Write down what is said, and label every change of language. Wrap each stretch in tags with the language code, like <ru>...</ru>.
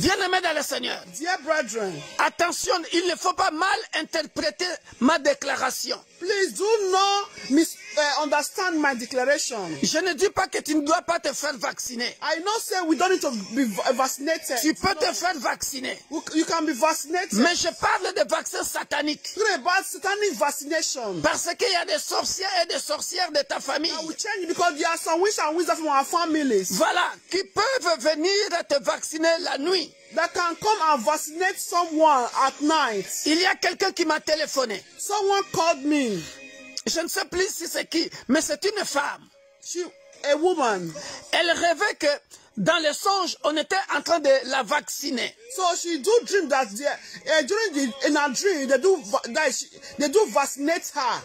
<fr>bien-aimés dans le Seigneur.</fr> <en>Dear brethren,</en> <fr>Attention, il ne faut pas mal interpréter ma déclaration.</fr> <en>please do not misunderstand my declaration.</en> <fr>Je ne dis pas que tu ne dois pas te faire vacciner.</fr> <en>I not say we don't need to be vaccinated.</en> <fr>Tu peux te faire vacciner.</fr> <en>You can be vaccinated.</en> <fr>Mais je parle de vaccin satanique.</fr> <en>Talking about satanic vaccination.</en> <fr>Parce qu'il y a des sorciers et des sorcières de ta famille.</fr> <en>I will change because there are some witches and wizards from our families</en> <fr>Voilà, qui peuvent venir te vacciner la nuit.</fr> <en>that can come and vaccinate someone at night.</en> <fr>Il y a quelqu'un qui m'a téléphoné.</fr> <en>Someone called me.</en> <fr>Je ne sais plus si c'est qui, mais c'est une femme.</fr> <en>A woman.</en> <fr>Elle rêvait que dans le songe, on était en train de la vacciner.</fr> <en>So she do dream that in her dream they do vaccinate her.</en>